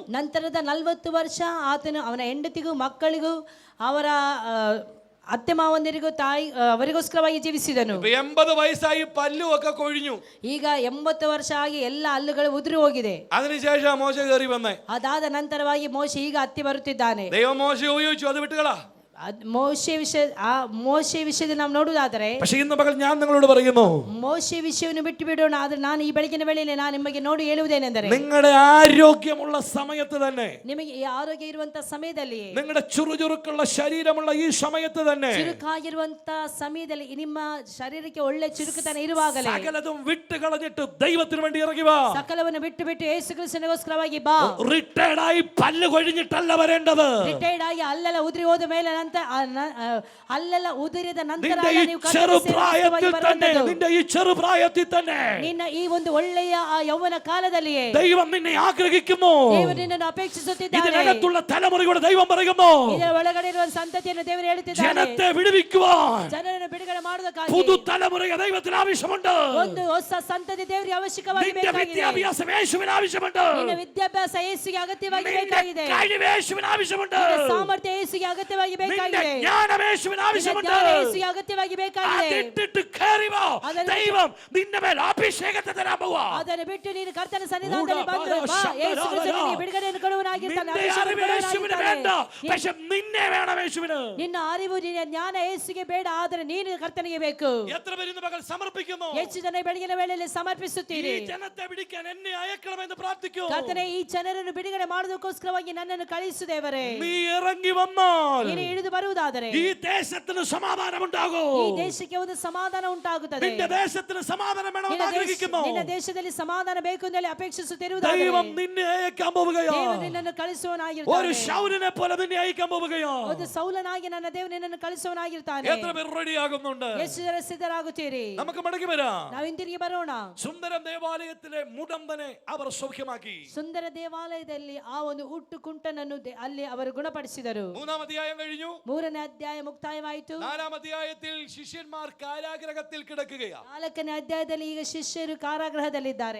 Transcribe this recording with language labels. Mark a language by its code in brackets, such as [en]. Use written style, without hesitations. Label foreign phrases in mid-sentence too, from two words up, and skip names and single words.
[kn] ನಂತರದ 40 ವರ್ಷ ಆತನು ಅವನ ಹೆಂಡತಿಗೂ ಮಕ್ಕಳಿಗೂ ಅವರ ಅತ್ತೆ ಮಾವಂದಿರಿಗೂ ತಾಯಿ ಅವರಿಗೋಸ್ಕರವಾಗಿ ಜೀವಿಸಿದನು. [ml] 80 ವಯಸ್ಸಾയി പല്ലും ഒക്കെ കൊഴിഞ്ഞു. [kn] ಈಗ 80 ವರ್ಷ ಆಗಿ ಎಲ್ಲ ಹಲ್ಲುಗಳು ಉದುರಿ ಹೋಗಿದೆ. [ml] അതിനുശേഷം മോശ കയറി വന്നേ. [kn] ಅದಾದ ನಂತರವಾಗಿ ಮೋಶೆ ಈಗ ಹತ್ತಿ ಬರುತ್ತಿದ್ದಾನೆ. [ml] ദൈവം മോശയെ ഉപയോഗിച്ചു, അത് വിട്ടുകളാ. [kn] ಮೋಶೆ ವಿಷಯದಲ್ಲಿ ನಾವು ನೋಡುವುದಾದರೆ, [ml] പക്ഷെ ഇന്ന് പകൽ ഞാൻ നിങ്ങളോട് പറയുന്നു, [kn] ಮೋಶೆ ವಿಷಯವನ್ನು ಬಿಟ್ಟು ಬಿಡೋಣ. ಆದ್ರೆ ನಾನು ಈ ಬೆಳಗಿನ ವೇಳೆಯಲ್ಲಿ ನಾನು ನಿಮಗೆ ನೋಡಿ ಹೇಳುವುದೇನೆಂದರೆ, [ml] നിങ്ങളുടെ ആരോഗ്യമുള്ള സമയത്ത് തന്നെ, [kn] ನಿಮಗೆ ಈ ಆರೋಗ್ಯ ಇರುವಂತ ಸಮಯದಲ್ಲಿ, [ml] നിങ്ങളുടെ ചുറുചുറുക്കുള്ള ശരീരമുള്ള ഈ സമയത്ത് തന്നെ, [kn] ಚುರುಕಾಗಿರುವಂತ ಸಮಯದಲ್ಲಿ, ನಿಮ್ಮ ಶರೀರಕ್ಕೆ ಒಳ್ಳೆ ಚುರುಕುತನ ಇರುವಾಗಲೇ [ml] സകലതും വിട്ട് കളഞ്ഞിട്ട് ദൈവത്തിന് വേണ്ടി ഇറങ്ങി വാ. [kn] ಸಕಲವನ್ನು ಬಿಟ್ಟು ಬಿಟ್ಟು ಯೇಸು ಕ್ರಿಸ್ತನಿಗೋಸ್ಕರವಾಗಿ ಬಾ. [ml] റിട്ടയർഡ് ആയി പല്ല് കൊഴിഞ്ഞിട്ടല്ല വരേണ്ടത്. [kn] ರಿಟೈರ್ಡ್ ಆಗಿ ಅಲ್ಲೆಲ್ಲ ಉದುರಿ ಹೋದ ಮೇಲೆ ಅಲ್ಲೆಲ್ಲ ಉದುರಿದ ನಂತರ [ml] നിന്റെ ഈ ചെറുപ്രായത്തിൽ തന്നെ, നിന്റെ ഈ ചെറുപ്രായത്തിൽ തന്നെ [kn] ನಿನ್ನ ಈ ಒಂದು ಒಳ್ಳೆಯ ಯೌವನ ಕಾಲದಲ್ಲಿಯೇ [ml] ദൈവം നിന്നെ ആഗ്രഹിക്കുന്നു. [kn] ದೇವರು ನಿನ್ನನ್ನು ಅಪೇಕ್ಷಿಸುತ್ತಿದ್ದಾನೆ. [ml] ഇതിനകത്തുള്ള തലമുറയുടെ ദൈവം പറയുന്നു, [kn] ಇದರ ಒಳಗಡೆ ಇರುವ ಸಂತತಿಯನ್ನು ದೇವರು ಹೇಳುತ್ತಿದ್ದಾನೆ, [ml] ജനത്തെ വിടുവിക്കുവാൻ [kn] ಜನರನ್ನು ಬಿಡುಗಡೆ ಮಾಡುವುದಕ್ಕಾಗಿ [ml] പുതു തലമുറയെ ദൈവത്തിന് ആവശ്യമുണ്ട്. [kn] ಒಂದು ಹೊಸ ಸಂತತಿ ದೇವರಿಗೆ ಅವಶ್ಯಕವಾಗಿ [ml] നിന്റെ [kn] ಬೇಕಾಗಿದೆ. [ml] വിദ്യാഭ്യാസം യേശുവിന് ആവശ്യമുണ്ട്. [kn] ನಿನ್ನ ವಿದ್ಯಾಭ್ಯಾಸ ಯೇಸುವಿಗೆ ಅಗತ್ಯವಾಗಿ [ml] നിന്റെ [kn] ಬೇಕಾಗಿದೆ. [ml] കഴിവ് യേശുവിന് ആവശ്യമുണ്ട്. [kn] ನಿನ್ನ ಸಾಮರ್ಥ್ಯ ಯೇಸುವಿಗೆ ಅಗತ್ಯವಾಗಿ [ml] നിന്റെ [kn] ಬೇಕಾಗಿದೆ. [ml] ജ്ഞാനം യേശുവിന് [kn] ನಿನ್ನ [ml] ആവശ്യമുണ്ട്. [kn] ಜ್ಞಾನ ಯೇಸುವಿಗೆ ಅಗತ್ಯವಾಗಿ ಬೇಕಾಗಿದೆ. [ml] അതിട്ടിട്ട് കയറി വാ. [kn] ಅದನ್ನು [ml] ദൈവം നിന്റെ മേൽ അഭിഷേകത്തെ തരാൻ പോവാ. [kn] ಅದನ್ನು ಬಿಟ್ಟು ನೀನು ಕರ್ತನ ಸನ್ನಿಧಾನದಲ್ಲಿ ಬಂದು ಬಾ. ಯೇಸು ಕ್ರಿಸ್ತನು ನಿನಗೆ ಬಿಡುಗಡೆಯನ್ನು ಕೊಡುವನಾಗಿರ್ತಾನೆ, [ml] നിന്റെ [kn] ಅಭಿಷೇಕವನ್ನು [ml] അറിവ് യേശുവിന് വേണ്ട, [kn] ಕೊಡುವನಾಗಿರ್ತಾನೆ. [ml] പക്ഷെ നിന്നെ വേണം യേശുവിന്. [kn] ನಿನ್ನ ಅರಿವು, ನಿನ್ನ ಜ್ಞಾನ ಯೇಸುವಿಗೆ ಬೇಡ, ಆದರೆ ನೀನು ಕರ್ತನಿಗೆ ಬೇಕು. [ml] എത്ര പേര് ഇന്ന് പകൽ സമർപ്പിക്കുന്നു? [kn] ಹೆಚ್ಚು ಜನ ಬೆಳಗಿನ ವೇಳೆಯಲ್ಲಿ [ml] ഈ [kn] ಸಮರ್ಪಿಸುತ್ತೀರಿ. [ml] ജനത്തെ പിടിക്കാൻ എന്നെ അയക്കണമെന്ന് പ്രാർത്ഥിക്കൂ. [kn] ಕರ್ತನೇ, ಈ ಜನರನ್ನು ಬಿಡುಗಡೆ ಮಾಡೋದಕ್ಕೋಸ್ಕರವಾಗಿ ನನ್ನನ್ನು ಕಳಿಸು ದೇವರೇ. [ml] നീ ഇറങ്ങി വന്നാൽ [kn] ನೀನು ಇಳಿದು ಬರುವುದಾದರೆ [ml] ഈ ദേശത്തിന് സമാധാനം ഉണ്ടാകും. [kn] ಈ ದೇಶಕ್ಕೆ ಒಂದು ಸಮಾಧಾನ ಉಂಟಾಗುತ್ತದೆ. [ml] നിന്റെ ദേശത്തിന് സമാധാനം വേണമെന്ന് ആഗ്രഹിക്കുന്നു. [kn] ನಿನ್ನ ದೇಶದಲ್ಲಿ ಸಮಾಧಾನ ಬೇಕು ಎಂದು ಅಪೇಕ್ಷಿಸುತ್ತಿರುವುದಾದರೆ [ml] ദൈവം നിന്നെ അയക്കാൻ പോവുകയോ, [kn] ದೇವರು ನಿನ್ನನ್ನು [ml] ഒരു [kn] ಕಳಿಸುವನಾಗಿರ್ತಾನೆ. [ml] ശൗലിനെ പോലെ നിന്നെ അയക്കാൻ പോവുകയോ. [kn] ಒಂದು ಸೌಲನಾಗಿ ನನ್ನ ದೇವರು ನಿನ್ನನ್ನು ಕಳಿಸುವನಾಗಿರ್ತಾನೆ. [ml] എത്ര പേർ റെഡി ആകുന്നുണ്ട്? [kn] ಎಷ್ಟು ಜನ ಸಿದ್ಧರಾಗುತ್ತೀರಿ? [ml] നമുക്ക് മടങ്ങി വരാം. [kn] ನಾವು ಹಿಂತಿರುಗಿ ಬರೋಣ. [ml] സുന്ദരം ദേവാലയത്തിലെ മുടമ്പനെ അവർ സൗഖ്യമാക്കി. [kn] ಸುಂದರ ದೇವಾಲಯದಲ್ಲಿ ಆ ಒಂದು ಹುಟ್ಟು ಕುಂಟನನ್ನು ಅಲ್ಲಿ ಅವರು ಗುಣಪಡಿಸಿದರು. [ml] 3-ാം അധ്യായം കഴിഞ്ഞു. [kn] 3ನೇ ಅಧ್ಯಾಯ ಮುಕ್ತಾಯವಾಯಿತು. [ml] 4-ാം അധ്യായത്തിൽ ശിഷ്യന്മാർ കാരാഗ്രഹത്തിൽ കിടക്കുകയാണ്. [kn] 4ನೇ ಅಧ್ಯಾಯದಲ್ಲಿ ಈಗ ಶಿಷ್ಯರು ಕಾರಾಗೃಹದಲ್ಲಿದ್ದಾರೆ.